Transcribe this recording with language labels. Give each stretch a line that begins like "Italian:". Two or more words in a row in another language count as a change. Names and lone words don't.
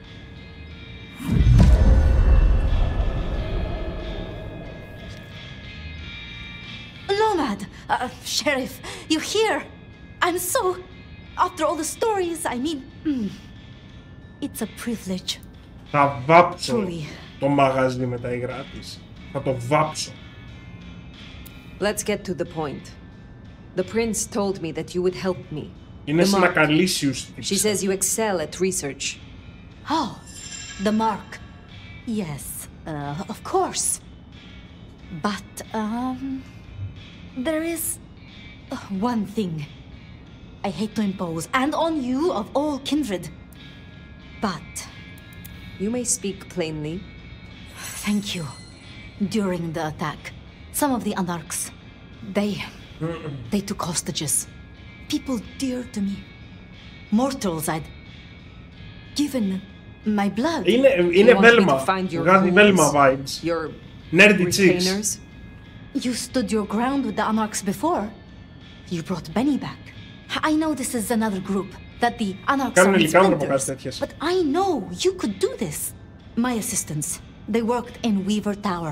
English: Nomad! Sheriff, you're here! I'm so... After all the stories, I mean... It's a privilege.
Greek: Θα βάψω το μαγαζί με τα υγρά της. Θα το βάψω.
English: Let's get to the point. The prince told me that you would help me. Είναι συνακαλήσιους. She says you excel at research. Oh, the mark. Yes, of course. But, there is one thing I hate to impose, and on you of all kindred. But... You may speak plainly. Thank you. During the attack, some of the Anarchs, they took hostages. People dear to me. Mortals I'd given my blood.
Greek: Είναι Velma. Βγάζει Velma vibes.
English: Your nerdy chicks. You stood your ground with the Anarchs before. You brought Benny back. I know this is another group, that the Anarchs are splinters, but I know you could do this. My assistants, they worked in Weaver Tower.